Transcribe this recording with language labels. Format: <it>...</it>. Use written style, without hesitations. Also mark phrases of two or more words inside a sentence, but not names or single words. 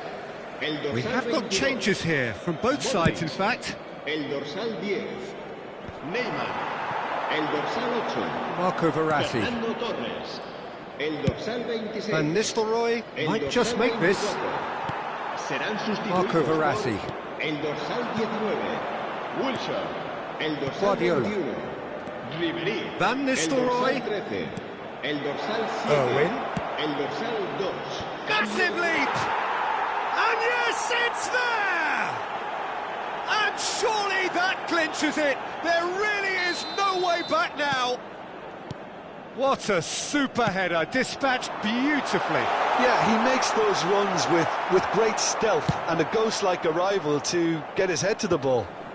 <en>We have got changes here, from both sides in fact.</en> <es>El dorsal 10, Neymar. El dorsal 8, Marco Verratti. Fernando Torres. El dorsal 26,</es> <en>Van Nistelrooy might just make this.</en> <es>Serán Marco sustituidos Verratti. por el dorsal 19, Wilshere. El dorsal Guardiola. 21, Ribéry. Van Nistelrooy. El dorsal 13, el dorsal 7, Owen. el dorsal 2.</es> <en>Massive leap! And yes, it's there! And surely that clinches it! There really is no way back now! What a super header, dispatched beautifully. Yeah, he makes those runs with great stealth and a ghost-like arrival to get his head to the ball.</en>